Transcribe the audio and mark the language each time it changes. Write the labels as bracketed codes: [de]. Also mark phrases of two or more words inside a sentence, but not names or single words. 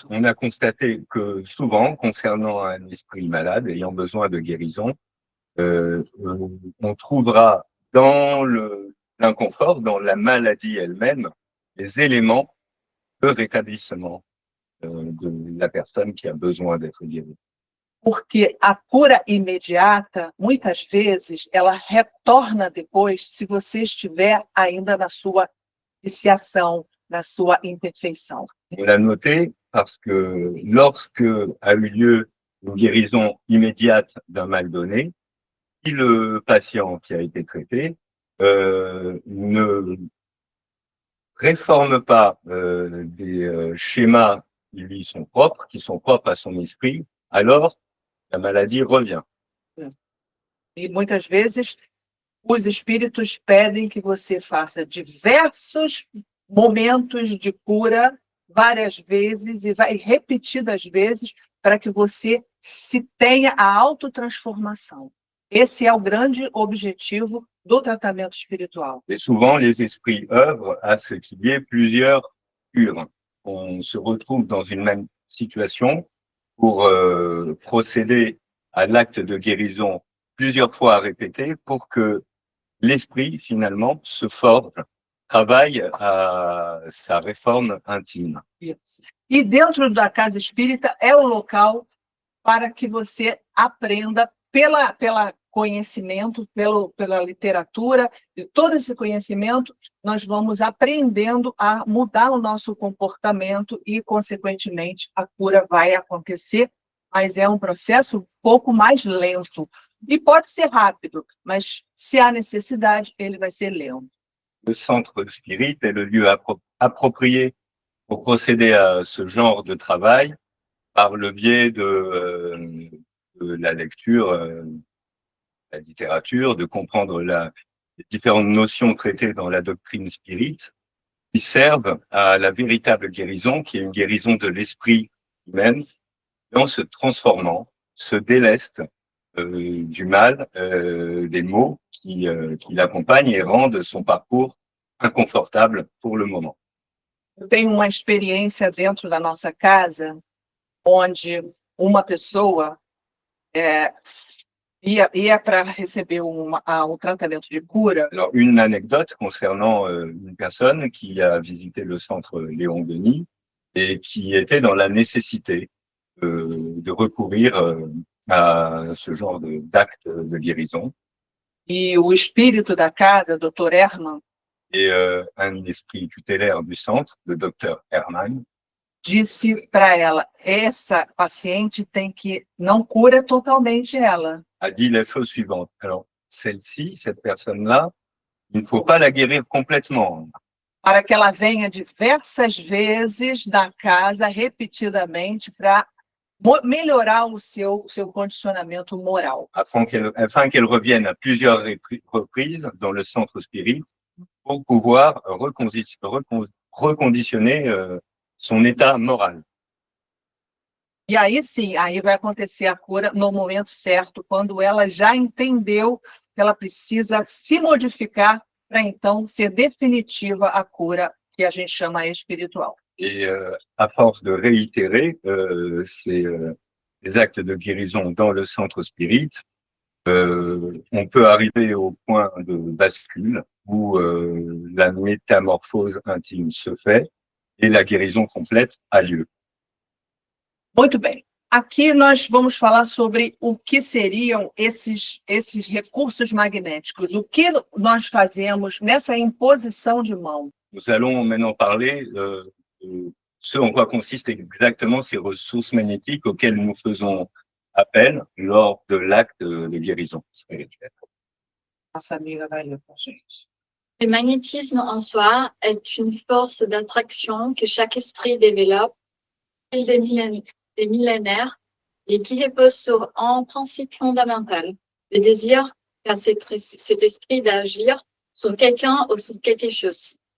[fr] On a constaté que souvent, concernant un esprit malade ayant besoin de guérison, on trouvera dans l'inconfort, dans la maladie elle-même, les éléments de rétablissement de la personne qui a besoin d'être guérie. [pt] Porque a cura imediata, muitas vezes, ela retorna depois se você estiver ainda na sua viciação, na sua imperfeição. [fr] On l'a noté parce que lorsque a eu lieu une guérison immédiate d'un mal donné, si le patient qui a été traité ne réforme pas des schémas qui lui sont propres, qui sont propres à son esprit, alors la maladie revient. [pt] E muitas vezes os espíritos pedem que você faça diversos momentos de cura várias vezes e vai repetidas vezes para que você se tenha a autotransformação. Esse é o grande objetivo do tratamento espiritual. [fr] Et souvent, les esprits œuvrent à ce qu'il y ait plusieurs cures. On se retrouve dans une même situation pour procéder à l'acte de guérison plusieurs fois répété pour que l'esprit, finalement, se forge travaille à sa réforme intime. [pt] Isso. E dentro da casa espírita é o local para que você aprenda pela conhecimento, pela literatura, e todo esse conhecimento, nós vamos aprendendo a mudar o nosso comportamento e, consequentemente, a cura vai acontecer, mas é um processo um pouco mais lento. E pode ser rápido, mas se há necessidade, ele vai ser lento. [fr] Le centre spirit est le lieu approprié pour procéder à ce genre de travail par le biais de la lecture, la littérature, de comprendre les différentes notions traitées dans la doctrine spirit qui servent à la véritable guérison, qui est une guérison de l'esprit humain, en se transformant, se déleste du mal, des maux qui l'accompagnent et rendent son parcours inconfortable pour le moment. [pt] Eu tenho uma experiência dentro da nossa casa, onde uma pessoa ia para receber um tratamento de cura. [fr] Alors, une anecdote concernant une personne qui a visité le centre Léon Denis et qui était dans la nécessité de recourir à ce genre d'acte de guérison. [pt] E o espírito da casa, Dr. Herman, [fr] Et un esprit tutélaire du centre, le docteur Herman, [pt] disse para ela: essa paciente tem que não cura totalmente ela. [fr] a dit la chose suivante. Alors, celle-ci, cette personne-là, il ne faut pas la guérir complètement, [pt] Para que ela venha diversas vezes na casa, repetidamente, para melhorar o seu condicionamento moral. [fr] afin qu'elle revienne à plusieurs reprises dans le centre spirit pour pouvoir reconditionner son état moral. [pt] E aí sim, aí vai acontecer a cura no momento certo, quando ela já entendeu que ela precisa se modificar para então ser definitiva a cura que a gente chama espiritual. [fr] Et à force de réitérer ces actes de guérison dans le centre spirit, on peut arriver au point de bascule où la métamorphose intime se fait et la guérison complète a lieu. [pt] Muito bem. Aqui nós vamos falar sobre o que seriam esses recursos magnéticos, o que nós fazemos nessa imposição de mão. [fr] Nous allons maintenant parler de ce en quoi consistent exactement ces ressources magnétiques auxquelles nous faisons appel lors de l'acte de guérison spirituelle. [pt] Nossa amiga vai ler para a gente. [fr] Le magnétisme en soi est une force d'attraction que chaque esprit développe au fil des millénaires et qui repose sur un principe fondamental, le désir qu'a cet esprit d'agir sur quelqu'un ou sur quelque chose.